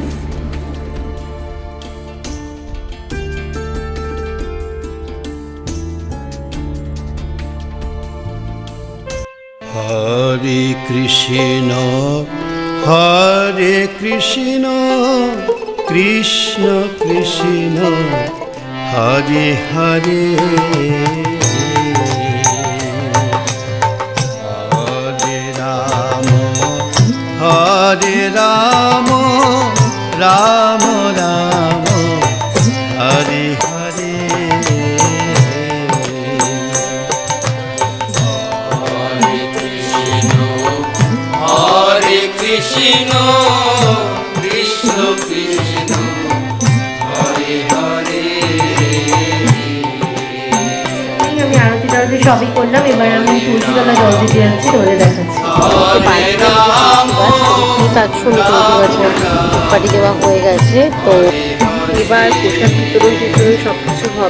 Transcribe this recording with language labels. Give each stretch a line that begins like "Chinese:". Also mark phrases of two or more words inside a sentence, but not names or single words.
Sanskrit: হরে কৃষ্ণ কৃষ্ণ কৃষ্ণ হরে হরে হরে রাম রাম রাম হরে হরে। Hare Krishna, Krishna Krishna, Hare Hare.
Bangla: আমি আরতি টারতি সবই করলাম, এবার আমি তুলসীতলা জল দিতে যাচ্ছি, রোদে দেখাচ্ছি। পাটি দেওয়া হয়ে গেছে, তো এবার প্রসাদ বিতরণ সব কিছু হবে।